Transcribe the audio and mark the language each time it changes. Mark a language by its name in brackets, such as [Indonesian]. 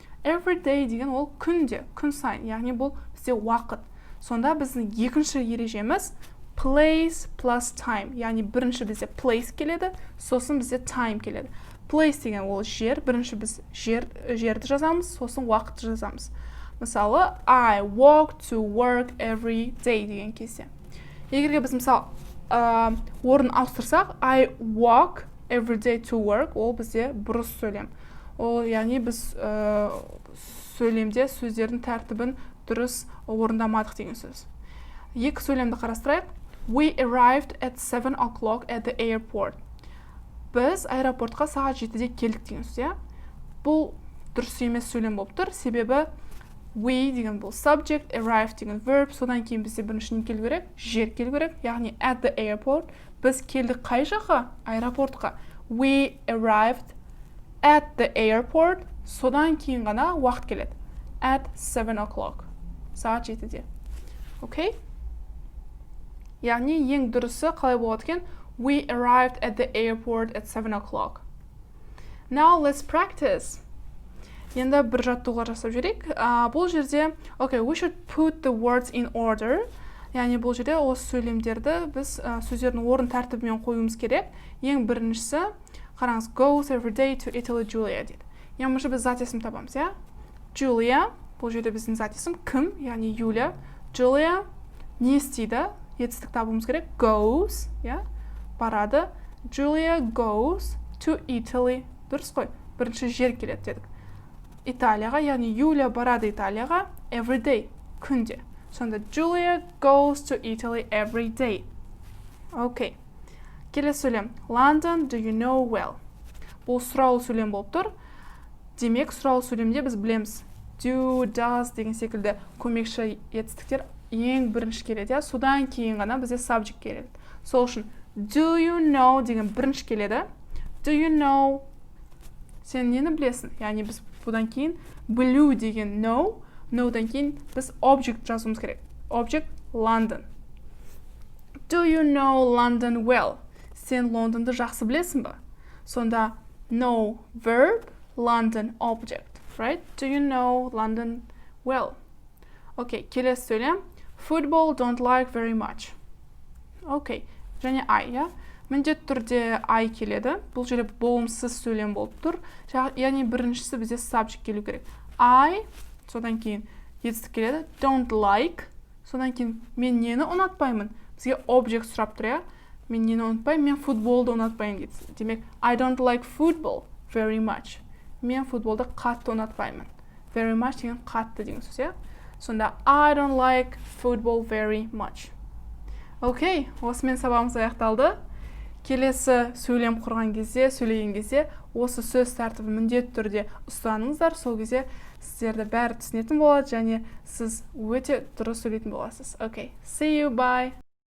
[Kazakh] Every day деген ол күнде, күн сайын, яғни бұл бізде уақыт. Сонда біздің екінші ережеміз place plus time, яғни бірінші бізде place келеді, сосын бізде time келеді. Place деген ол жер, бірінші біз жерді жазамыз, сосын уақытты жазамыз. Мысалы, I walk to work every day деген кезде. Егерге біз мысалы орын ауыстырсақ, I walk every day to work, ол бізде бұрыс сөйлем. Ол, яғни біз сөйлемде сөздердің тәртібін дұрыс орындамадық деген сөз. Екі сөйлемді қарастырайық. [English] We arrived at 7 o'clock at the airport. [Kazakh] Біз аэропортқа сағат 7-де келдік деген сөз. Бұл дұрыс емес сөйлем болып тұр. Себебі we деген бұл subject, arrived деген verb, содан кейін бізде бірінші не келу керек? Жер келу керек, яғни at the airport. Біз келдік қай жаққа? Аэропортқа. [English] We arrived at the airport, содан кейін ғана уақыт келеді. [Kazakh] At 7 o'clock. Сағат 7-де. Окей? Яғни ең дұрысы қалай болады екен? [English] We arrived at the airport at 7 o'clock. Now let's practice. [Kazakh] Енді бір жаттығуға жасап жүрейік. [English] Бұл жерде, okay, we should put the words in order. [Kazakh] Яғни бұл жерде осы сөйлемдерді біз сөздердің орын тәртібімен қоюымыз керек. Ең біріншісі, қараңыз, goes every day to Italy Julia дейді. Яғни біз зат есім табамыз, я? Julia, бұл жерде біздің зат есім кім, яғни Юля. Julia не істейді? Етістік табуымыз керек. Goes, я? Барады. Julia goes to Italy. Дұрыс қой. Бірінші жер келеді дедік. Италияға, яғни Юля барады Италияға every day, күнде. [English] Сонда Julia goes to Italy every day. Окей. Келесі сөйлем. London do you know well? [Kazakh] бұл сұраулы сөйлем болып тұр. Демек, сұраулы сөйлемде біз білеміз do, does деген секілді көмекші етістіктер ең бірінші келеді. Содан кейін ғана бізде subject келеді. Сол үшін do you know деген бірінші келеді. Do you know? Сен нені білесің? Яғни біз бұдан кейін білу деген know, know'дан кейін біз object жазуымыз керек. [English] Object London. Do you know London well? [Kazakh] Сен Лондонды жақсы білесің бе? Сонда know verb, London object, right? [English] Do you know London well? Окей, келесі сөйлем. Football don't like very much. [Kazakh] Окей, және I, ja? Міндетті түрде I келеді. Бұл жерде болымсыз сөйлем болып тұр. Яғни біріншісі бізде subject келу керек. I, содан кейін етістік келеді. [English] Don't like. [Kazakh] Содан кейін мен нені ұнатпаймын? Бізге object сұрап тұр, ja? Мен нені ұнатпаймын? Мен футболды ұнатпаймын дейді. [English] Демек, I don't like football very much. [Kazakh] Мен футболды қатты ұнатпаймын. Very much деген қатты деген сөз, ja? [English] Сонда I don't like football very much. [Kazakh] Окей, осымен сабағымыз аяқталды. Келесі сөйлем құрған кезде, сөйлеген кезде осы сөз тәртібін міндетті түрде ұстаныңыздар. Сол кезде сіздерді бәрі түсінетін болады және сіз өте дұрыс сөйлейтін боласыз. Окей, see you, bye.